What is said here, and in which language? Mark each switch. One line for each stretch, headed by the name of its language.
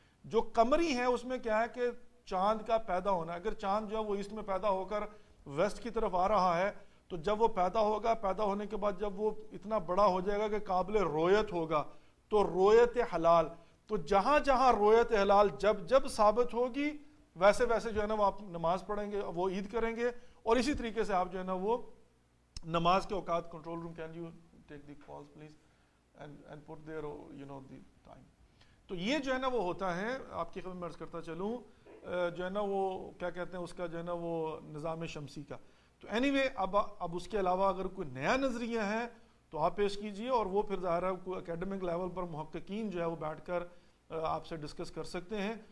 Urdu: جو قمری ہے اس میں کیا ہے کہ چاند کا پیدا ہونا، اگر چاند جو ہے وہ ایسٹ میں پیدا ہو کر ویسٹ کی طرف آ رہا ہے تو جب وہ پیدا ہوگا، پیدا ہونے کے بعد جب وہ اتنا بڑا ہو جائے گا کہ قابل رویت ہوگا تو رویت حلال، تو جہاں جہاں رویت حلال جب ثابت ہوگی ویسے ویسے جو ہے نا وہ آپ نماز پڑھیں گے، وہ عید کریں گے، اور اسی طریقے سے آپ جو ہے نا وہ نماز کے اوقات.
English: Control room can you take the calls please and put there you know the time.
Urdu: تو یہ جو ہے نا وہ ہوتا ہے، آپ کی خدمت میں عرض کرتا چلوں، جو ہے نا وہ کیا کہتے ہیں اس کا جو ہے نا وہ نظام شمسی کا. تو اینی وے اب اس کے علاوہ اگر کوئی نیا نظریہ ہے تو آپ پیش کیجئے، اور وہ پھر ظاہر ہے کوئی اکیڈمک لیول پر محققین جو ہے وہ بیٹھ کر آپ سے ڈسکس کر سکتے ہیں.